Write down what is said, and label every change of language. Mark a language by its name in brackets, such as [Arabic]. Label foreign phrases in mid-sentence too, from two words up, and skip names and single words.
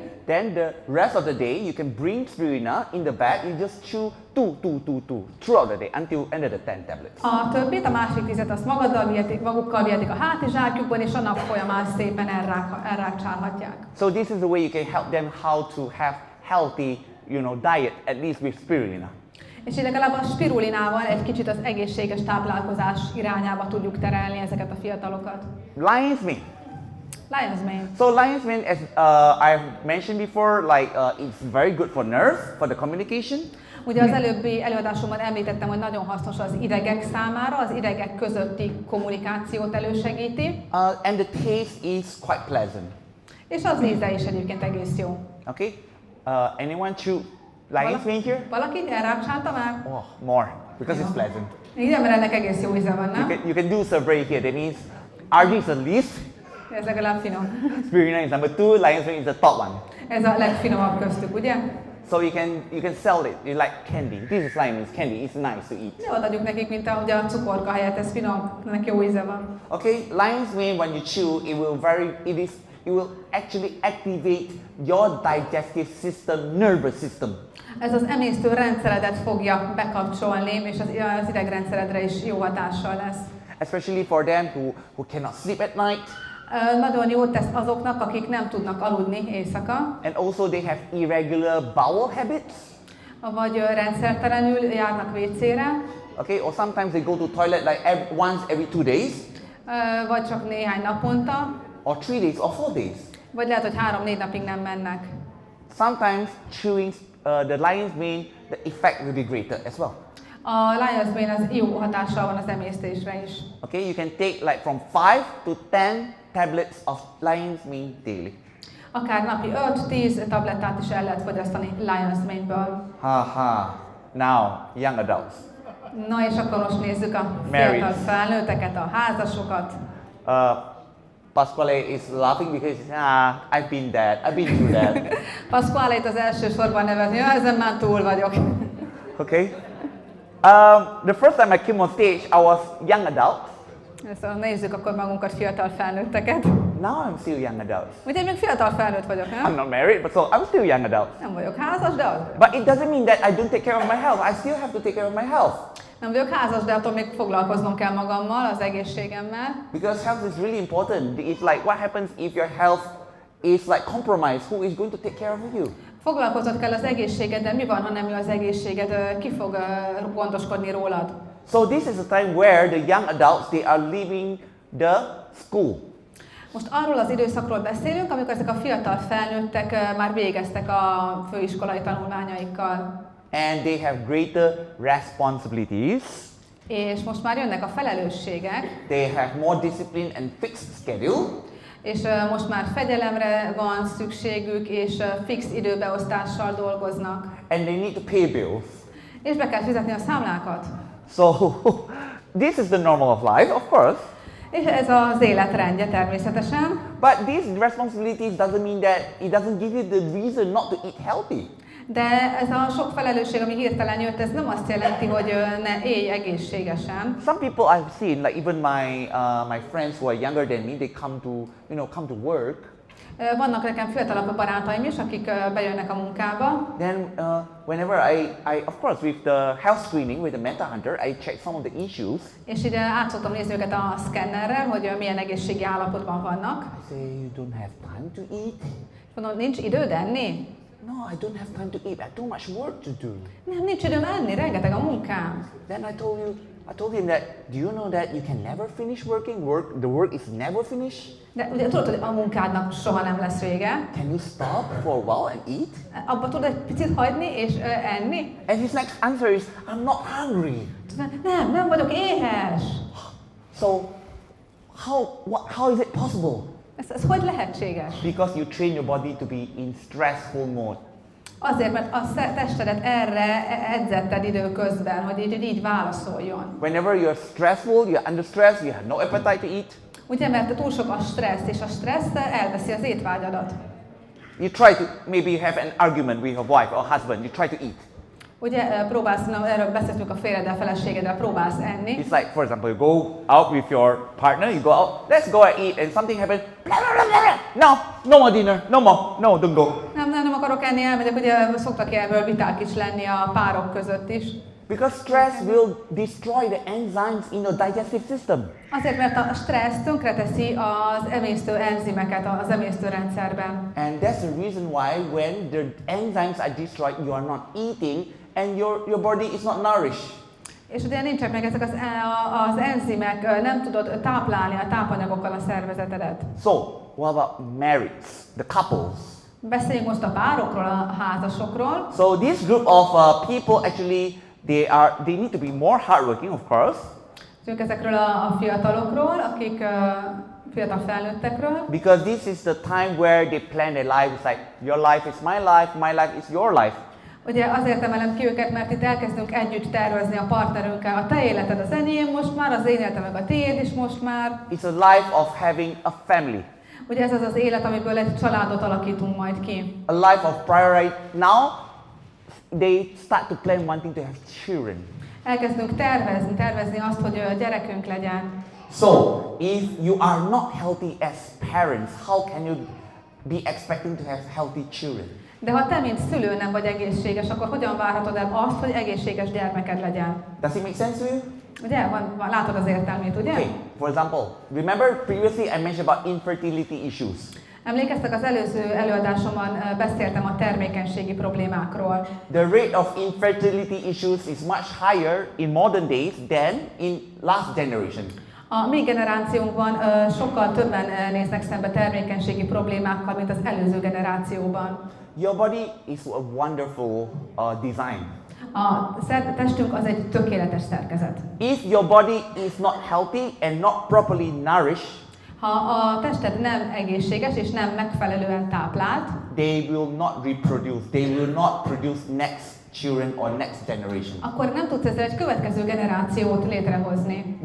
[English] Then the rest of the day you can bring spirulina in the bag. You just chew two throughout the day until end of the 10 tablets. [Hungarian] A többit, a másik 10-et azt magukkal vihetik a hátizsákjukban, és a nap folyamán szépen elrágcsálhatják. [English] So this is the way you can help them how to have healthy, diet, at least with spirulina. [Hungarian] És így legalább a spirulinával egy kicsit az egészséges táplálkozás irányába tudjuk terelni ezeket a fiatalokat. [English] Lion's mane. Lion's mane. So lion's mane, as I've mentioned before, it's very good for nerves, for the communication. [Hungarian] Ugye az előbbi előadásomban említettem, hogy nagyon hasznos az idegek számára, az idegek közötti kommunikációt elősegíti. [English] And the taste is quite pleasant. [Hungarian] És az íze is egyébként egész jó. [English] Okay? Anyone chew lion's mane here? [Hungarian] Valaki elrágcsálta már? [English] Oh, more, because it's pleasant. [Hungarian] Igen, mert ennek egész jó íze van, nem? [English] You can do survey here. That means RG is the least. [Hungarian] Ez legalább finom. [English] Spirulina is number 2, lion's mane is the top one. [Hungarian] Ez a legfinomabb köztük, ugye? [English] So you can sell it. You like candy. This is lion's candy. It's nice to eat. [Hungarian] Jó, adjuk nekik, mint ahogy a cukorka helyett, ez finom, ennek jó íze van. [English] Okay, lion's mane when you chew, it will actually activate your digestive system, nervous system. [Hungarian] Ez az emésztő rendszeredet fogja bekapcsolni, és az idegrendszeredre is jó hatással lesz. [English] Especially for them who cannot sleep at night. [Hungarian] Nagyon jót tesz azoknak, akik nem tudnak aludni éjszaka. [English] And also they have irregular bowel habits. [Hungarian] Vagy rendszertelenül járnak WC-re. [English] Okay, or sometimes they go to toilet like once every 2 days. [Hungarian] Vagy csak néhány naponta. [English] Or 3 days or 4 days. [Hungarian] Vagy lehet, hogy 3-4 napig nem mennek. [English] Sometimes chewing the lion's mane, the effect will be greater as well. [Hungarian] A lion's mane az jó hatással van az emésztésre is. [English] Okay, you can take like from 5 to 10 tablets of lion's mane daily. [Hungarian] Akár napi 5-10 tablettát is el lehet fogyasztani lion's mane-ből. [English] Now, young adults. [Hungarian] Na és akkor most nézzük a fiatal felnőtteket, a házasokat. [English] Pasquale is laughing because I've been through that. [Hungarian] Pasquale itt az első sorban nevezni, ezen már túl vagyok. [English] Okay. The first time I came on stage, I was young adult. [Hungarian] Szóval nézzük akkor magunkat, fiatal felnőtteket. [English] Now I'm still young adult. [Hungarian] Ugye én még fiatal felnőtt vagyok, nem? [English] I'm not married, but so I'm still young adult. [Hungarian] Nem vagyok házas, de az. [English] But it doesn't mean that I don't take care of my health. I still have to take care of my health. [Hungarian] Nem vagyok házas, de attól még foglalkoznom kell magammal, az egészségemmel. [English] Because health is really important. It's like what happens if your health is like compromised. Who is going to take care of you? [Hungarian] Foglalkoznod kell az egészségeddel, mi van, ha nem jó az egészséged, ki fog gondoskodni rólad? [English] So this is a time where the young adults, they are leaving the school. [Hungarian] Most arról az időszakról beszélünk, amikor ezek a fiatal felnőttek már végeztek a főiskolai tanulmányaikkal. [English] And they have greater responsibilities. [Hungarian] És most már jönnek a felelősségek. [English] They have more discipline and fixed schedule. [Hungarian] És most már fegyelemre van szükségük, és fix időbeosztással dolgoznak. [English] And they need to pay bills. [Hungarian] És be kell fizetni a számlákat. [English] So this is the normal of life, of course. [Hungarian] És ez az életrendje természetesen. [English] But these responsibilities doesn't mean that it doesn't give you the reason not to eat healthy. [Hungarian] De ez a sok felelősség, ami hirtelen jött, ez nem azt jelenti, hogy ne élj egészségesen. [English] Some people I've seen, like even my friends who are younger than me, they come to work. [Hungarian] Vannak nekem fiatalabb barátaim is, akik bejönnek a munkába. [English] Then whenever I of course with the health screening, with the mental hunter, I check some of the issues. [Hungarian] És így át szoktam nézni őket a szkennerrel, hogy milyen egészségi állapotban vannak. [English] I say, you don't have time to eat? [Hungarian] És mondom, nincs időd enni? [English] No, I don't have time to eat. I have too much work to do. [Hungarian] Nem, nincs időm enni, rengeteg a munkám. [English] Then I told him that, do you know that you can never finish working? The work is never finished. [Hungarian] De ugye tudod, hogy a munkádnak soha nem lesz vége. [English] Can you stop for a while and eat? [Hungarian] Abba tudod egy picit hagyni és enni? [English] And his next answer is, I'm not hungry. [Hungarian] Nem vagyok éhes. [English] So, how is it possible? [Hungarian] Ez hogy lehetséges? [English] Because you train your body to be in stressful mode. [Hungarian] Azért, mert a testedet erre edzetted időközben, hogy így válaszoljon. [English] Whenever you're stressful, you're under stress, you have no appetite to eat. [Hungarian] Ugye, mert túl sok a stressz, és a stressz elveszi az étvágyadat. [English] You try to maybe have an argument with your wife or husband, you try to eat. [Hungarian] Ugye próbálsz, erről beszéltünk a férjeddel, feleségeddel, próbálsz enni. [English] It's like, for example, you go out with your partner, you go out, let's go and eat, and something happens, blah, blah, blah, blah. No more dinner, no more, no, don't go. [Hungarian] Nem akarok enni, elmegyek, ugye szoktak erről viták is lenni a párok között is. [English] Because stress will destroy the enzymes in your digestive system. [Hungarian] Azért, mert a stressz tönkreteszi az emésztő enzimeket az emésztőrendszerben. [English] And that's the reason why when the enzymes are destroyed, you are not eating and your body is not nourished. [Hungarian] És ugye nincsenek meg ezek az enzimek, nem tudod táplálni a tápanyagokkal a szervezetedet. [English] So, what about marrieds, the couples? [Hungarian] Beszéljünk most a párokról, a házasokról. [English] So this group of people actually they need to be more hardworking, of course. [Hungarian] Ezekről a fiatalokról, akik fiatal felnőttekről. [English] Because this is the time where they plan their life. It's like your life is my life is your life. [Hungarian] Ugye azért emelem ki őket, mert itt elkezdünk együtt tervezni a partnerünkkel. A te életed az enyém most már, az én életem meg a tiéd is most már. [English] It's a life of having a family. [Hungarian] Ugye ez az az élet, amiből egy családot alakítunk majd ki. [English] A life of priority. Now they start to plan wanting to have children. [Hungarian] Elkezdünk tervezni azt, hogy gyerekünk legyen. [English] So, if you are not healthy as parents, how can you be expecting to have healthy children? [Hungarian] De ha te, mint szülő nem vagy egészséges, akkor hogyan várhatod el azt, hogy egészséges gyermeked legyen? [English] Does it make sense to you? [Hungarian] Ugye? Látod az értelmét, ugye? [English] Okay, for example, remember previously I mentioned about infertility issues. [Hungarian] Emlékeztek, az előző előadásomban beszéltem a termékenységi problémákról. [English] The rate of infertility issues is much higher in modern days than in last generation. [Hungarian] A mi generációnkban sokkal többen néznek szembe termékenységi problémákkal, mint az előző generációban. [English] Your body is a wonderful design. [Hungarian] A testünk az egy tökéletes szerkezet. [English] If your body is not healthy and not properly nourished, [Hungarian] ha a tested nem egészséges és nem megfelelően táplált, [English] they will not reproduce. They will not produce next children or next generation. [Hungarian] Akkor nem tudsz ezzel egy következő generációt létrehozni.